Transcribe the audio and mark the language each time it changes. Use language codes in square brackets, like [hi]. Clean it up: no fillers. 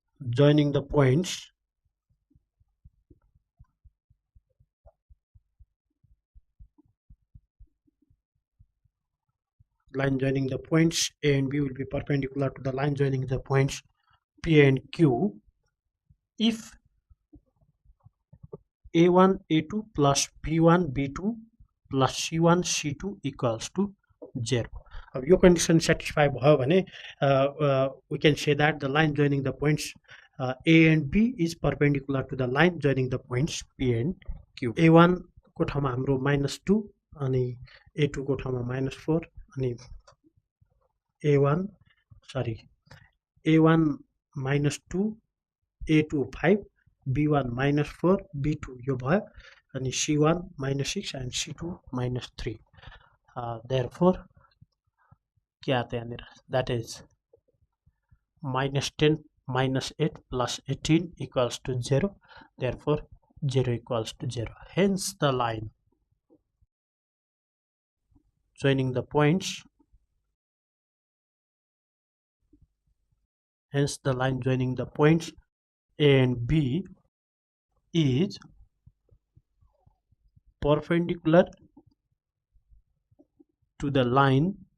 [en] joining the points A and B will be perpendicular to the line joining the points P and Q if A1 A2 plus B1 B2 plus C1 C2 equals to 0. [ne] अब यो [en] condition satisfy [ne] भयो भने [en] we can say that the line joining the points A and B is perpendicular to the line joining the points P and Q. [ne] A1 को ठाउँमा हाम्रो -2 अनि A2 को ठाउँमा -4 अनि A1 -2 A2 5 B1 -4 B2 यो भयो अनि C1 -6 and C2 -3. [en] Therefore [hi] के आता है यहाँनिर, [en] that is -10 -8 plus 18 equals to 0. Therefore 0 equals to 0. Hence the line joining the points A and B is perpendicular to the line